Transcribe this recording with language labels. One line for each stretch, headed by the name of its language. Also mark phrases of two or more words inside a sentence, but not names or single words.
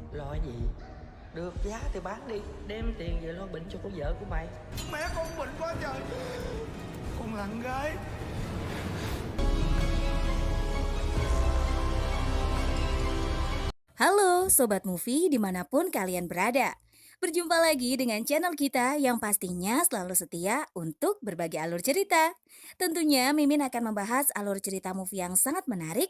Vietnamese: Lo gì? Được giá thì bán đi, đem tiền về lo bệnh cho cô vợ của mày. Mẹ con bệnh quá trời. Con lặng gái.
Indonesian: Halo Sobat Movie dimanapun kalian berada. Berjumpa lagi dengan channel kita yang pastinya selalu setia untuk berbagi alur cerita. Tentunya Mimin akan membahas alur cerita movie yang sangat menarik.